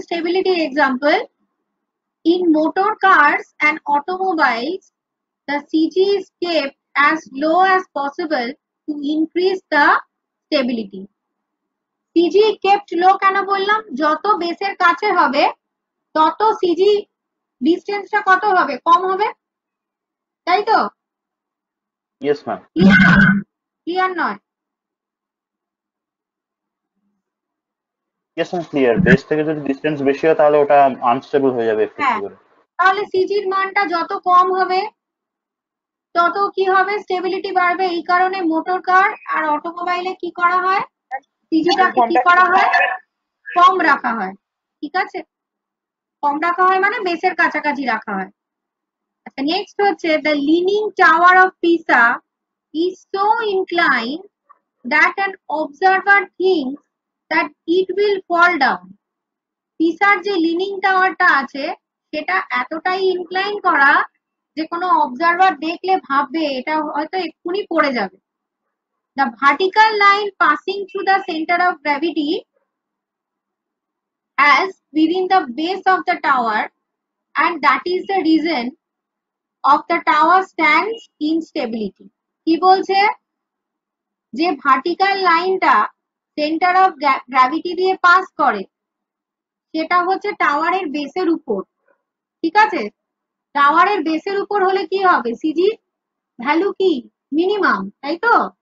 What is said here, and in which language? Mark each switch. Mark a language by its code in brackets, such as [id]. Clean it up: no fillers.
[en] Stability example, in motor cars and automobiles the CG is kept as low as possible to increase the stability. CG kept low [bn] কেন বললাম? যত বেসের কাছে হবে তত CG ডিস্টেন্সটা কত হবে? কম হবে, তাই তো? [en] Yes, ma'am. [bn] ক্লিয়ার নয়? [en] Yes, ma'am, clear. [bn] বেস থেকে যদি ডিসটেন্স বেশি হয় তাহলে ওটা আনস্টেবল হয়ে যাবে একটু হ্যাঁ, করে। তাহলে সিজির মানটা যত কম হবে তত কি হবে? স্টেবিলিটি বাড়বে। এই কারণে মোটর কার আর অটোমোবাইলে কি করা হয়, সিজিটাকে কি করা হয়? কম রাখা হয়। ঠিক আছে, কম রাখা হয় মানে বেসের কাছাকাছি রাখা হয়। আচ্ছা, নেক্সট হচ্ছে [en] the leaning tower of Pisa is so inclined that an observer thinks that it will fall down. [bn] পিসার যে লিনিং টাওয়ারটা আছে সেটা এতটাই ইনক্লাইন করা যে কোনো অবজারভার দেখলে ভাববে এটা হয়তো এক্ষুনি পড়ে যাবে। [en] The vertical line passing through the center of gravity as within the base of the tower, and that is the reason of the tower stands in stability. [bn] কি বলছে? যে ভার্টিক্যাল লাইনটা সেন্টার অফ গ্র্যাভিটি দিয়ে pass করে সেটা হচ্ছে টাওয়ারের বেসের উপর। ঠিক আছে, টাওয়ারের বেসের উপর হলে কি হবে? সিজি ভ্যালু কি? মিনিমাম, তাই তো?